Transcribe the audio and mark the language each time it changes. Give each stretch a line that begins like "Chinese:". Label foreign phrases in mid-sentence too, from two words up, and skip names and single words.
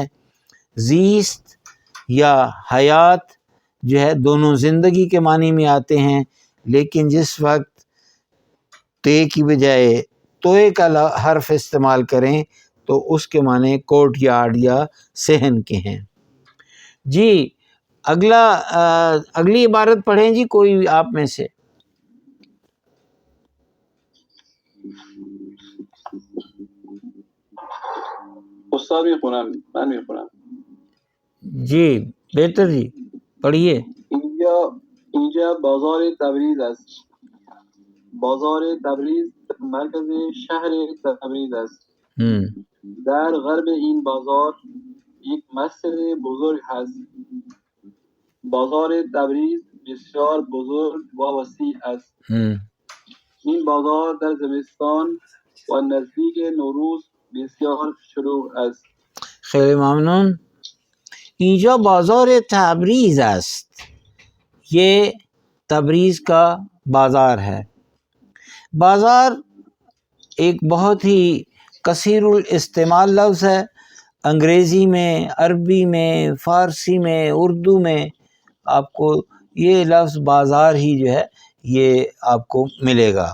Urdu: زیست یا حیات جو ہے دونوں زندگی کے معنی میں آتے ہیں، لیکن جس وقت تے کی بجائے توئے کا حرف استعمال کریں تو اس کے معنی کوٹ یارڈ یا صحن کے ہیں. جی اگلی عبارت پڑھیں جی کوئی آپ میں سے.
Persian: استاد بھی خونم، من بھی خونم.
Urdu: جی بہتر جی پڑھیے.
Persian: اینجا بازار تبریز است. بازار تبریز مرکز شهر تبریز است. در غرب این بازار یک مسجد بزرگ هست. بازار تبریز بسیار بزرگ و وسیع است. این بازار در زمستان و نزدیک نوروز بسیار شلوغ است. خیلی ممنون. اینجا بازار تبریز است.
Urdu: یہ تبریز کا بازار ہے. بازار ایک بہت ہی کثیر الاستعمال لفظ ہے. انگریزی میں، عربی میں، فارسی میں، اردو میں آپ کو یہ لفظ بازار ہی جو ہے یہ آپ کو ملے گا.